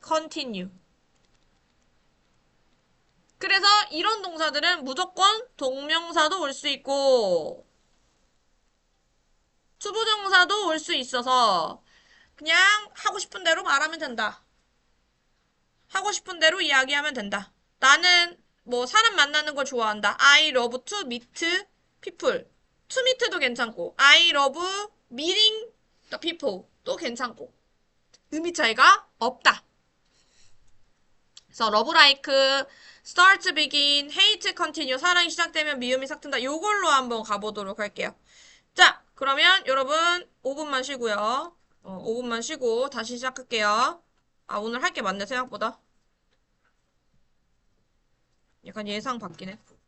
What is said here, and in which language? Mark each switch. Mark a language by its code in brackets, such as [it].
[ko] continue 그래서 이런 동사들은 무조건 동명사도 올 수 있고 투부정사도 올 수 있어서 그냥 하고 싶은 대로 말하면 된다. 하고 싶은 대로 이야기하면 된다. 나는 뭐 사람 만나는 걸 좋아한다. [en] I love to meet people. [ko] to meet도 괜찮고 [en] I love meeting the people [ko] 또 괜찮고 의미 차이가 없다. 그래서 love like, start begin, hate continue 사랑이 시작되면 미움이 삭튼다. 요걸로 한번 가보도록 할게요. 자, 그러면 여러분 5분만 쉬고요. 5분만 쉬고 다시 시작할게요. 아, 오늘 할 게 많네 생각보다. 약간 예상 바뀌네.